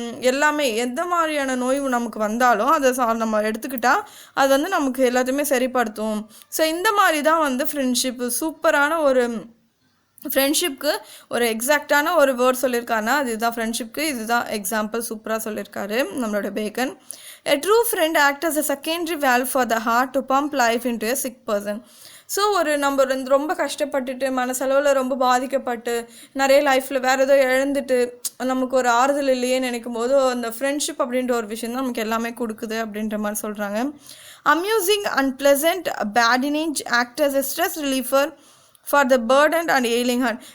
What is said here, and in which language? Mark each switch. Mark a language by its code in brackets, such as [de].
[ta] எல்லாமே எந்த மாதிரியான நோய் நமக்கு வந்தாலும் அதை நம்ம எடுத்துக்கிட்டால் அது வந்து நமக்கு எல்லாத்தையுமே சரிப்படுத்தும். ஸோ இந்த மாதிரி தான் வந்து ஃப்ரெண்ட்ஷிப்பு, சூப்பரான ஒரு ஃப்ரெண்ட்ஷிப்க்கு ஒரு எக்ஸாக்டான ஒரு வேர்ட் சொல்லியிருக்காருன்னா அதுதான் ஃப்ரெண்ட்ஷிப்க்கு, இதுதான் எக்ஸாம்பிள் சூப்பராக சொல்லியிருக்காரு நம்மளோட bacon. [en] A true friend acts as a secondary valve for the heart to pump life into a sick person. [ta] So நம்ம ரொம்ப கஷ்டப்பட்டுட்டு மனசளவில் ரொம்ப பாதிக்கப்பட்டு நிறைய லைஃப்பில் வேறு ஏதோ இழந்துட்டு நமக்கு ஒரு ஆறுதல் இல்லையே நினைக்கும் போது அந்த ஃப்ரெண்ட்ஷிப் அப்படின்ற ஒரு விஷயம் தான் நமக்கு எல்லாமே கொடுக்குது அப்படின்ற மாதிரி சொல்கிறாங்க. [en] Amusing and pleasant பேடினேஜ் act as a stress ரிலீஃபர் for the Burton and ailing heart.